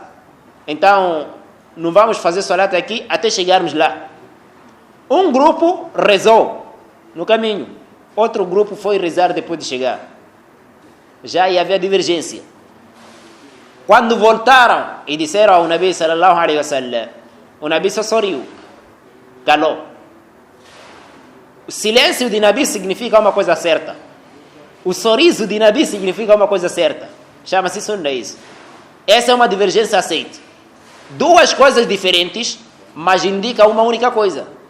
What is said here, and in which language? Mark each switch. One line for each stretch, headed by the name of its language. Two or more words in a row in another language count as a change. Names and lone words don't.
Portuguese: Então, não vamos fazer Salat aqui até chegarmos lá. Um grupo rezou no caminho. Outro grupo foi rezar depois de chegar. Já havia divergência. Quando voltaram e disseram ao Nabi
Arabic: صلى الله عليه وسلم,
Portuguese: o Nabi só sorriu, calou. O silêncio de Nabi significa uma coisa certa. O sorriso de Nabi significa uma coisa certa. Chama-se sunna isso. Essa é uma divergência aceita. 2 coisas diferentes, mas indica uma única coisa.